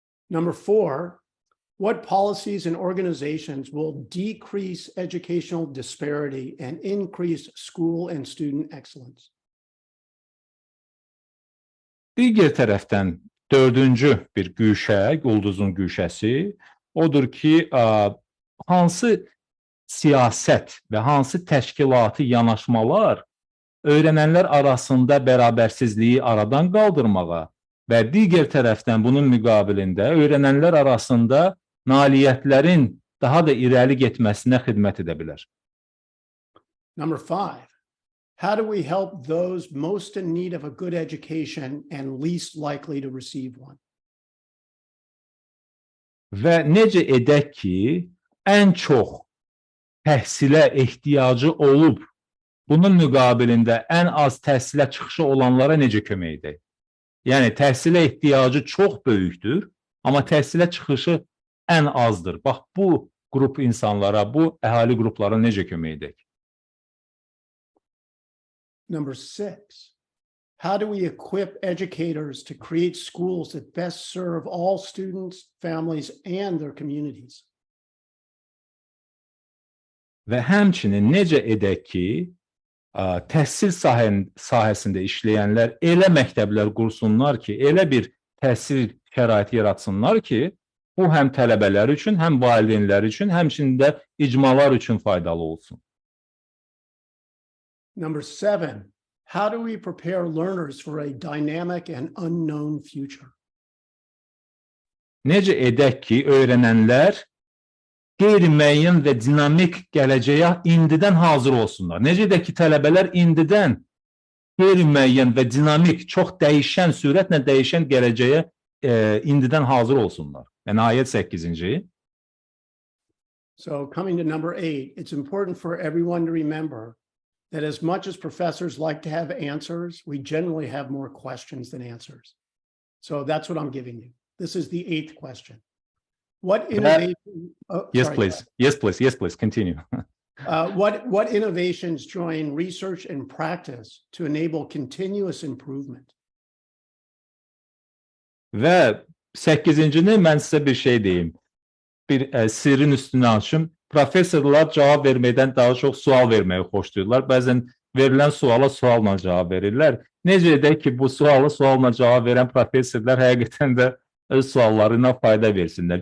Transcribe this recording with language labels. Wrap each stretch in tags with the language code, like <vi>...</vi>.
<en>Number 4, what policies and organizations will decrease educational disparity and increase school and student excellence?</en> <az>Digər tərəfdən dördüncü bir güşə, ulduzun güşəsi odur ki, hansı siyasət və hansı təşkilati yanaşmalar öyrənənlər arasında bərabərsizliyi aradan qaldırmağa və digər tərəfdən bunun müqabilində öyrənənlər arasında nailiyyətlərin daha da irəli getməsinə xidmət edə bilər.</az> <en>Number 5, how do we help those most in need of a good education and least likely to receive one?</en> <az>Və necə edək ki, ən çox təhsilə ehtiyacı olub, bunun müqabilində ən az təhsilə çıxışı olanlara necə kömək edək? Yəni, təhsilə ehtiyacı çox böyükdür, amma təhsilə çıxışı ən azdır. Bax, bu qrup insanlara, bu əhali qruplara necə kömək edək?</az> <en>Number 6, how do we equip educators to create schools that best serve all students, families, and their communities?</en> <az>Və həmçinin necə edək ki, təhsil sahəsində işləyənlər elə məktəblər qursunlar ki, elə bir təhsil şəraiti yaratsınlar ki, bu həm tələbələr üçün, həm valideynlər üçün, həmçinin də icmalar üçün faydalı olsun.</az> <en>Number 7, how do we prepare learners for a dynamic and unknown future?</en> <az>Necə edək ki, öyrənənlər qeyri-müəyyən və dinamik gələcəyə indidən hazır olsunlar? Necə edək ki, tələbələr indidən qeyri-müəyyən və dinamik, çox dəyişən, sürətlə dəyişən gələcəyə indidən hazır olsunlar? Yəni, ayət 8-ci.</az> <en>So coming to number 8, it's important for everyone to remember that as much as professors like to have answers, we generally have more questions than answers. So that's what I'm giving you. This is the 8th question. What innovation? Yes, please. Yes, please. Yes, please. Continue. What innovations join research and practice to enable continuous improvement?</en> <az>Və 8-cini mən sizə bir şey deyim. Bir sirrin üstünü açım. Professorlar cavab verməkdən daha çox sual verməyi xoşlayırlar. Bəzən verilən suala sualla cavab verirlər. Necə edək ki, bu sualla cavab verən professorlar həqiqətən də öz suallarına fayda versinlər.</az>